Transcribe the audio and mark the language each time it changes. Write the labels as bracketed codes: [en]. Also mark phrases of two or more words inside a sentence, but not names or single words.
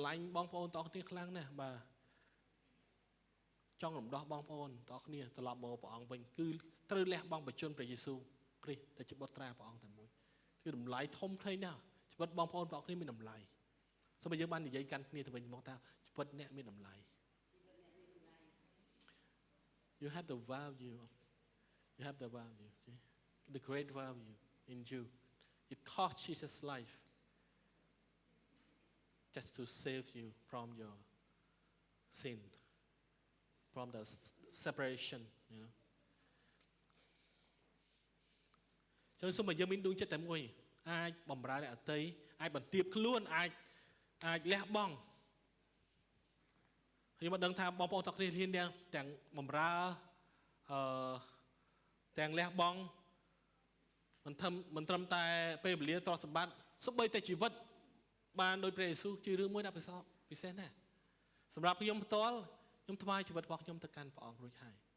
[km] ឡាញ់បងប្អូនទាំងអស់គ្នាខ្លាំងណាស់បាទចង់រំដោះបងប្អូនទាំងអស់គ្នាត្រឡប់មកព្រះអង្គវិញគឺត្រូវលះបង់ព្រះជន្មព្រះយេស៊ូវគ្រីស្ទដែលជាបុត្រាព្រះអង្គតែមួយគឺតម្លៃធំធេងណាស់ជីវិតបងប្អូនទាំងអស់គ្នាមានតម្លៃសូមឲ្យយើងបាននិយាយកាន់គ្នាទៅវិញមកថាជីវិតអ្នកមានតម្លៃ [en] You have the value okay? The great value in you it cost Jesus life just to save you from your sin from the separation you know [km] ចឹងសូមឲ្យយើងមានដួងចិត្តតែមួយអាចបម្រើអ្នកដទៃអាចបន្ទាបខ្លួនអាចលះបង់ខ្ញុំមិនដឹងថាបងប្អូនទាំងគ្នាទាំងបម្រើទាំងលះបង់មិនត្រឹមតែពេលវេលាទ្រព្យសម្បត្តិសូម្បីតែជីវិតបានដោយព្រះយេស៊ូវជារឿងមួយដែលពិសេសណាស់សម្រាប់ខ្ញុំផ្ទាល់ខ្ញុំថ្វាយជីវិតរបស់ខ្ញុំទៅកាន់ព្រះអង្គរួចហើយ